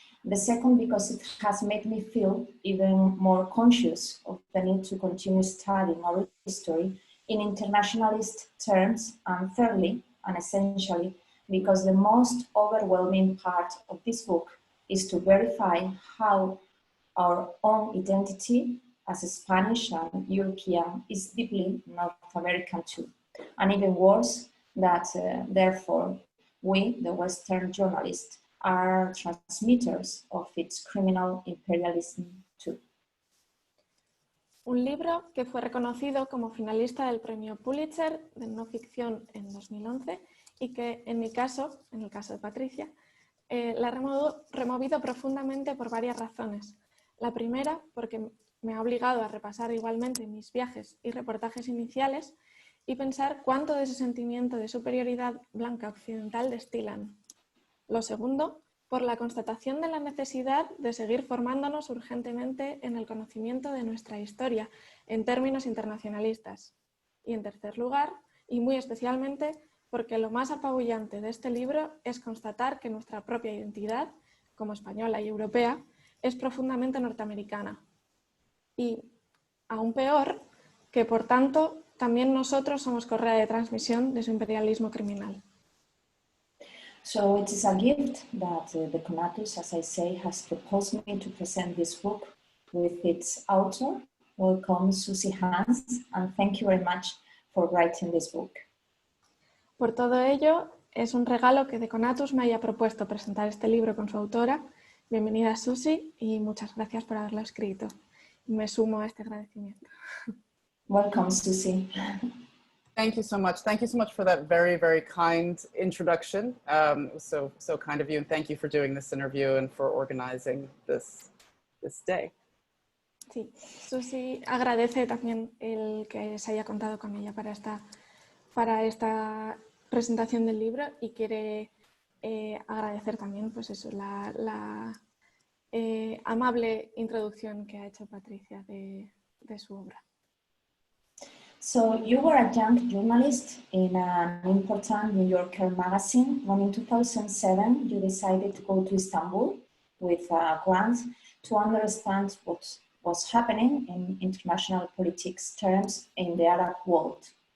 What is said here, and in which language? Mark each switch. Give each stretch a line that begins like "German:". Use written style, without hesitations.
English: The second, because it has made me feel even more conscious of the need to continue studying our history in internationalist terms, and thirdly, and essentially, because the most overwhelming part of this book is to verify how our own identity as a Spanish and European is deeply North American too. And even worse, that therefore we, the Western journalists, are transmitters of its criminal imperialism too.
Spanish: Un libro que fue reconocido como finalista del premio Pulitzer de no ficción en 2011 y que en mi caso, en el caso de Patricia, la ha removido profundamente por varias razones. La primera, porque me ha obligado a repasar igualmente mis viajes y reportajes iniciales y pensar cuánto de ese sentimiento de superioridad blanca occidental destilan, Lo segundo, por la constatación de la necesidad de seguir formándonos urgentemente en el conocimiento de nuestra historia en términos internacionalistas. Y en tercer lugar, y muy especialmente, porque lo más apabullante de este libro es constatar que nuestra propia identidad, como española y europea, es profundamente norteamericana. Y, aún peor, que por tanto también nosotros somos correa de transmisión de su imperialismo criminal.
English: So it is a gift that the Conatus, as I say, has proposed me to present this book with its author. Welcome, Suzy Hansen, and thank you very much for writing this book.
Spanish: Por todo ello, es un regalo que The Conatus me haya propuesto presentar este libro con su autora. Bienvenida, Suzy, y muchas gracias por haberlo escrito. Me sumo a este agradecimiento.
English: Welcome, Suzy. Thank you so much. Thank you so much for that very, very kind introduction. So kind of you, and thank you for doing this interview and for organizing this day.
Spanish: Sí, Suzy agradece también el que se haya contado con ella para esta presentación del libro y quiere agradecer también pues eso, la amable introducción que ha hecho Patricia de su obra.
English: So you were a young journalist in an important New Yorker magazine when in 2007 you decided to go to Istanbul with a grant to understand what was happening in international politics terms in the Arab world.